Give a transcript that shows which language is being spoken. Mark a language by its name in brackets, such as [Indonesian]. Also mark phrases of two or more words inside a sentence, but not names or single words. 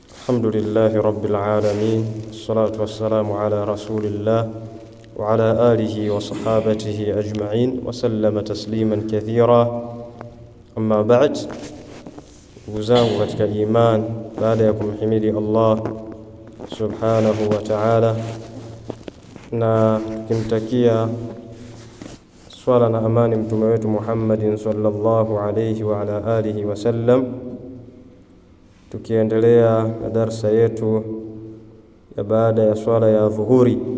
[Arabic] الحمد لله رب العالمين، الصلاة والسلام على رسول الله وعلى آله وصحابته أجمعين وسلم تسليما كثيرا. أما بعد، [Swahili] وزangu katika iman, baada ya kumhimidi Allah [Arabic] سبحانه وتعالى [Swahili] na tukimtakia swala na amani mtume wetu Muhammadin [Arabic] صلى الله عليه وعلى آله وسلم, [Swahili] tukiendelea na darsa yetu ya baada ya swala ya dhuhuri,